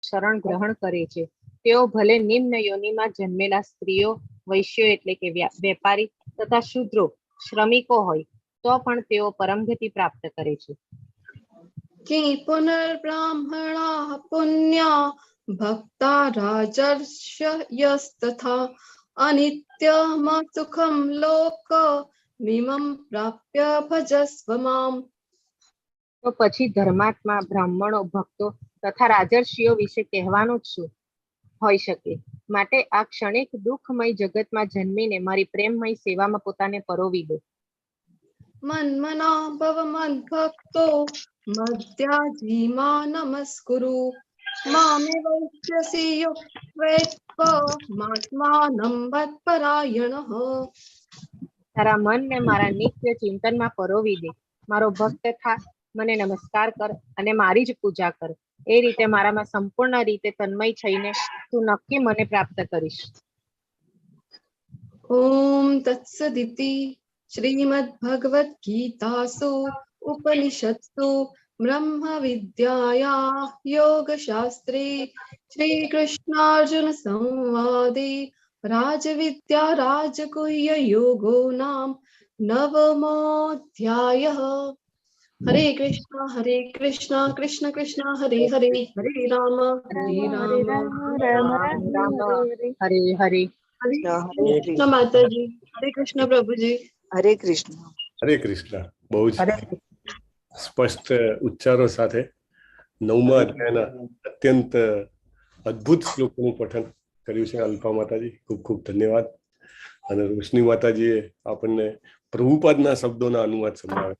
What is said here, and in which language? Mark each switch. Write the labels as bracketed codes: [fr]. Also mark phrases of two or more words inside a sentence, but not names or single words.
[gu] શરણ ગ્રહણ કરે છે. તેઓ ભલે નિમ્ન યોનિમાં જન્મેલા સ્ત્રીઓ, વૈશ્યો એટલે કે વેપારી તથા શૂદ્રો, શ્રમિકો હોય તો પણ તેઓ પરમગતિ પ્રાપ્ત કરે છે. [sa] कि पुनर्ब्राह्मणाः पुण्या भक्ता राजर्षयस्तथा अनित्यम सुखम लोक मिमं प्राप्य भजस्व माम. [gu] તો પછી ધર્માત્મા, બ્રાહ્મણો, ભક્તો તથા રાજર્ષિઓ વિશે કહેવાનું જ શું હોઈ શકે. માટે આ ક્ષણિક દુઃખમય જગતમાં જન્મીને મારી પ્રેમમય સેવામાં પોતાને પરોવી દો. [sa] मन्मना भव मद्भक्तो मद्याजी मा नमस्कुरु मामे वैश्यसि युक्त्वेत्त्वमात्मानं मत्परायणः. [gu] તારા મનને મારા નિત્ય ચિંતનમાં પરોવી દે. મારો ભક્ત થા, મને નમસ્કાર કર અને મારી જ પૂજા કર. એ રીતે મારામાં સંપૂર્ણ રીતે તન્મય થઈને તું નક્કી મને પ્રાપ્ત કરીશ. [sa] ओम तत्सदिति श्रीमद्भगवत गीतासु उपनिषत्सु ब्रह्म विद्यायां योगशास्त्रे श्रीकृष्णार्जुन संवादे राजविद्या राजगुह्य योगो नाम नवमोऽध्यायः. हरे कृष्णा कृष्ण कृष्ण हरे हरे हरे राम હરે હરે. [hi] हरे कृष्ण माता जी, हरे कृष्ण प्रभु जी. [gu] હરે કૃષ્ણ. હરે કૃષ્ણ. બહુ જ સ્પષ્ટ ઉચ્ચારો સાથે 9મા અધ્યાયના અત્યંત અદ્ભુત શ્લોકોનું પઠન કર્યું છે અલ્પા માતાજી. ખૂબ ખૂબ ધન્યવાદ. અને રોશની માતાજીએ આપણને પ્રભુપાદના શબ્દોના અનુવાદ સંભળાવ્યા.